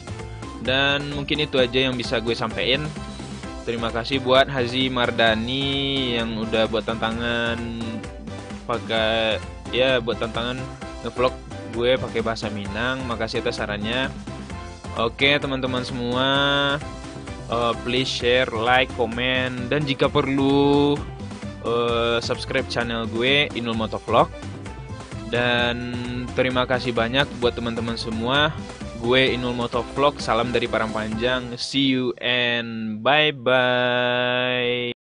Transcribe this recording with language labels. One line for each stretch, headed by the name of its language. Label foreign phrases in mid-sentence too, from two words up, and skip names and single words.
Indonesian: Dan mungkin itu aja yang bisa gue sampein. Terima kasih buat Hazi Mardani yang udah buat tantangan ngevlog gue pakai bahasa Minang. Makasih atas sarannya. Oke, teman-teman semua,
English: please share, like,
Indonesian: komen, dan jika perlu subscribe channel gue Inul Motovlog. Dan terima kasih banyak buat teman-teman semua. Gue Inul Motovlog, salam dari Parangpanjang.
English: See you and bye-bye.